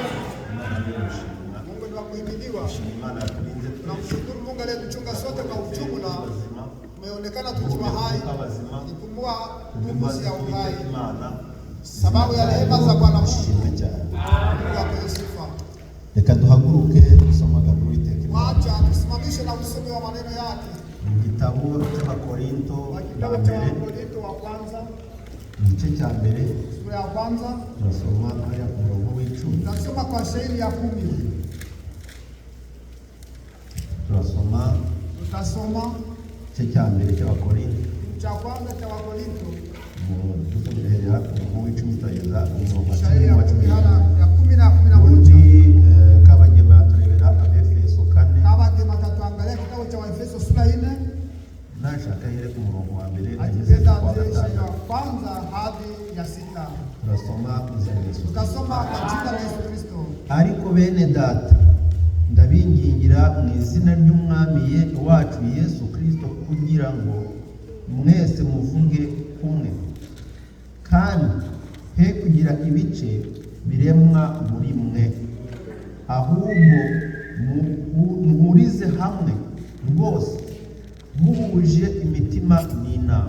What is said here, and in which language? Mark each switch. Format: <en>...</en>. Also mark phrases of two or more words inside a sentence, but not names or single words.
<sw>Mungu ni wa kuhimidiwa. Tunamshukuru Mungu aliyetuchunga sote kwa ujumla. Tumeonekana tukiwa hai, kupumua pumzi ya uhai, sababu ya rehema za Bwana Mungu. Apewe sifa.</sw> <rn>Reka duhaguruke dusoma agano w'Iteka.</rn> <sw>Wacha tusimamishe na usome wa maneno yake.</sw> <rn>Igitabo cy'Abakorinto</rn> <sw>wa kwanza,</sw> <rn>igice cya mbere,</rn> <sw>sura ya kwanza,</sw> <rn>turasoma aya ku murongo w'icumi.</rn> <sw>Tunasoma kwa shairi ya 10.</sw> <rn>Tutasoma igice cya mbere cy'Abakorinto,</rn> <sw>cha kwanza cha Wakorinto,</sw> <rn>tuzomerera ku murongo w'icumi tutageza ku murongo</rn> <sw>shairi ya 10 na 11.</sw> <rn>Kabagema turebera Efeso 4.</rn> <sw>Kabagema tatuangalia kitabu cha Waefeso sura 4. Nashaka ile</sw> <rn>ku murongo wa mbere</rn> <sw>akipenda shairi ya kwanza hadi ya 6. Tutasoma kwa jina la Yesu Kristo.</sw> <rn>Ariko bene data, ndabingingira mu izina ry'umwami wacu Yesu Kristo kugira ngo mwese muvuge kumwe, kandi he kugira ibice biremwa muri mwe, ahubwo muhurize hamwe rwose muhuje imitima n'inama.</rn>